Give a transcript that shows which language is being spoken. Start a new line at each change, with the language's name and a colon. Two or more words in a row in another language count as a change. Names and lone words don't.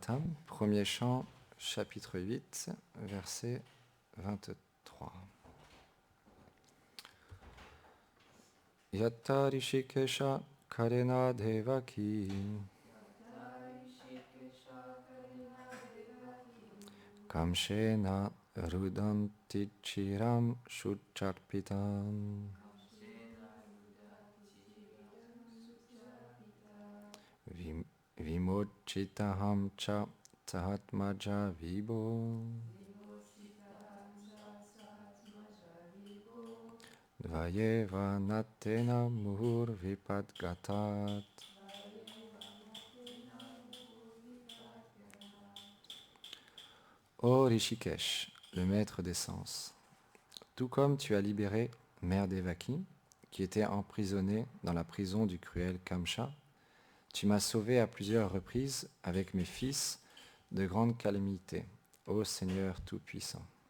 French: Stotram, premier chant, chapitre 8, verset 23.
Sanskrit: Yatta Rishikesha Karena Devaki Kamshena Rudanti Chiram Shucharpitam Vimochitaham Cha Tahatmaja Vibho Dvayeva Natena Muhur Vipadgatat.
French: Ô Rishikesh, le maître des sens, tout comme tu as libéré Mère Devaki, qui était emprisonnée dans la prison du cruel Kamsa, tu m'as sauvé à plusieurs reprises avec mes fils de grandes calamités, ô Seigneur Tout-Puissant.